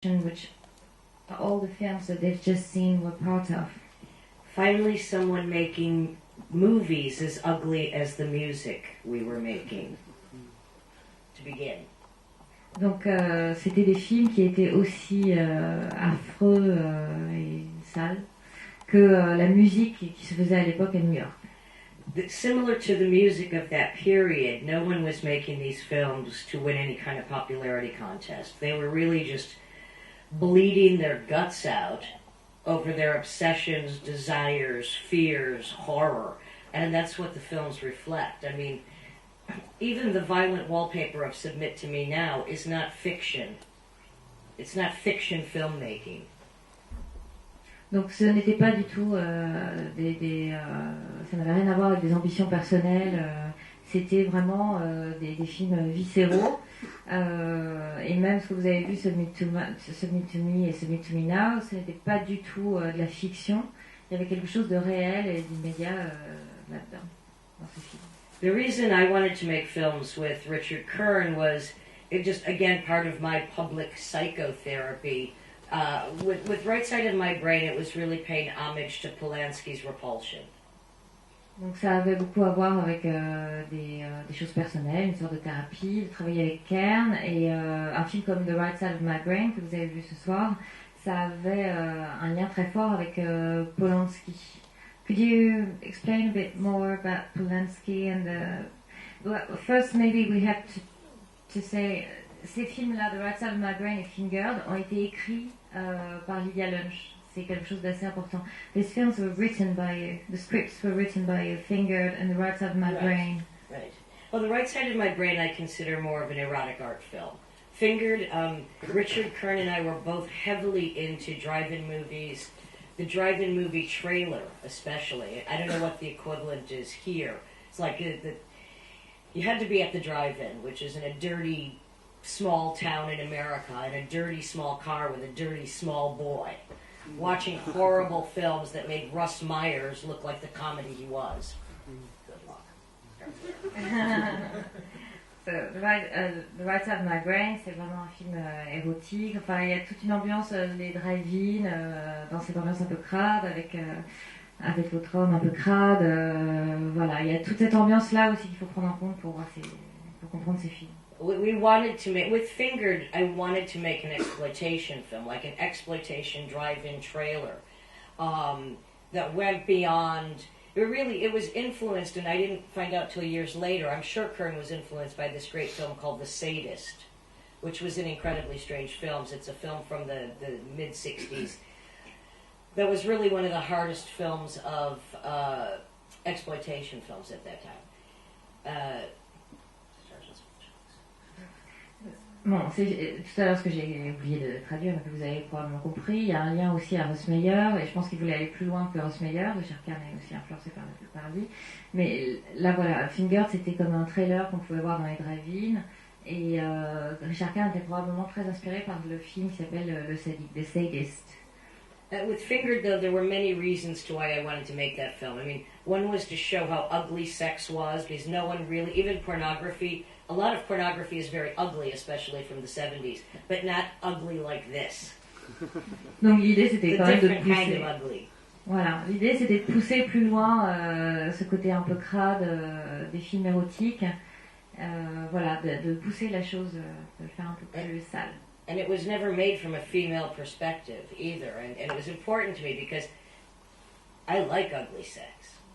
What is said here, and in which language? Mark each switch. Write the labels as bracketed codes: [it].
[en] which all the films that they've just seen were part of. Finally, someone making movies as ugly as the music we were making. To begin. [fr] Donc c'était des films qui étaient aussi affreux et sales que la musique qui se faisait à l'époque à New York. [en] Similar to the music of that period, no one was making these films to win any kind of popularity contest. They were really just bleeding their guts out over their obsessions, desires, fears, horror. And that's what the films reflect. I mean, even the violent wallpaper of Submit to Me Now is not fiction. It's not fiction filmmaking. [fr] Donc ce n'était pas du tout ça n'avait rien à voir avec des ambitions personnelles. C'était vraiment des films viscéraux. Et même ce que vous avez vu, Submit to Me et Submit to Me Now, ce n'était pas du tout de la fiction. Il y avait quelque chose de réel et d'immédiat là-dedans, dans ce film. [en] The reason I wanted to make films with Richard Kern was it just, again, part of my public psychotherapy. With Right Side of My Brain, it was really paying homage to Polanski's Repulsion. [fr] Donc ça avait beaucoup à voir avec des choses personnelles, une sorte de thérapie, de travailler avec Kern, et un film comme The Right Side of My Brain que vous avez vu ce soir, ça avait un lien très fort avec Polanski. [en] Could you explain a bit more about Polanski and well, first maybe we have to say [fr] ces films-là, The Right Side of My Brain et Fingered, ont été écrits par Lydia Lunch. C'est quelque chose d'assez important. [en] These films were written by the scripts were written by Fingered and The Right Side of My Brain. Right. Well, The Right Side of My Brain I consider more of an erotic art film. Fingered, Richard Kern and I were both heavily into drive-in movies. The drive-in movie trailer, especially. I don't know what the equivalent is here. It's like you had to be at the drive-in, which is in a dirty, small town in America, in a dirty, small car with a dirty, small boy, watching horrible films that made Russ Myers look like the comedy he was. Good luck. [fr] So, The Right Side of My Brain, c'est vraiment un film érotique. Enfin, il y a toute une ambiance, les drive-in, dans cette ambiance un peu crade, avec votre homme un peu crade. Voilà, il y a toute cette ambiance-là aussi qu'il faut prendre en compte pour comprendre ces films. [en] We wanted to make, with Fingered, I wanted to make an exploitation film, like an exploitation drive-in trailer that went beyond. It was influenced, and I didn't find out till years later. I'm sure Kern was influenced by this great film called The Sadist, which was in Incredibly Strange Films. It's a film from the mid-'60s that was really one of the hardest films of exploitation films at that time. [fr] Bon, c'est tout à l'heure ce que j'ai oublié de traduire, mais que vous avez probablement compris. Il y a un lien aussi à Russ Meyer, et je pense qu'il voulait aller plus loin que Russ Meyer. Richard Kern est aussi influencé par lui. Mais là, voilà, Fingered, c'était comme un trailer qu'on pouvait voir dans les drive-in. Et Richard Kern était probablement très inspiré par le film qui s'appelle The Sadist. [en] With Fingered, though, there were many reasons to why I wanted to make that film. I mean, one was to show how ugly sex was, because no one really, even pornography, a lot of pornography is very ugly, especially from the 70s, but not ugly like this. [fr] Donc l'idée c'était quand même de pousser. [en] Kind of ugly. [fr] Voilà, l'idée c'était de pousser plus loin ce côté un peu crade des films érotiques. Voilà, de pousser la chose, de le faire un peu plus sale. [en] And it was never made from a female perspective either, and it was important to me because I like ugly sex.